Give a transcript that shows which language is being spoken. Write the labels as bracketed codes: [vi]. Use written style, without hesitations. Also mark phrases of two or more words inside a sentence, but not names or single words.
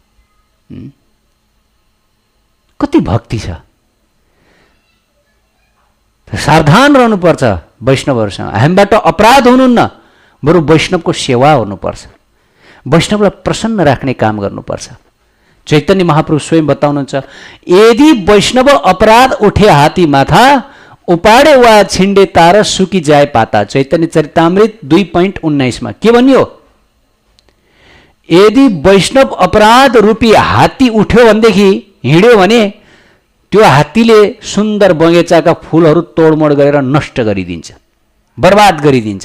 [ne] कति भक्ति छ। सावधान रहनुपर्छ वैष्णवहरूसँग। हामीबाट अपराध हुनुहुन्न, बरु वैष्णवको सेवा हुनुपर्छ, वैष्णवलाई प्रसन्न राख्ने काम गर्नुपर्छ। चैतन्य महाप्रभु स्वयं बताउनुहुन्छ [bn] যদি বৈষ্ণব অপরাধ উঠে হাতী মাতা, উপাড়ে বা ছিণ্ডে তার শুখি যায় পাতা। [ne] चैतन्य चरितामृत 2.19 मा के भनियो? यदि वैष्णव अपराध रूपी हात्ती उठ्यो भनेदेखि, हिँड्यो भने त्यो हात्तीले सुन्दर बगैँचाका फूलहरू तोडमोड गरेर नष्ट गरिदिन्छ, बर्बाद गरिदिन्छ।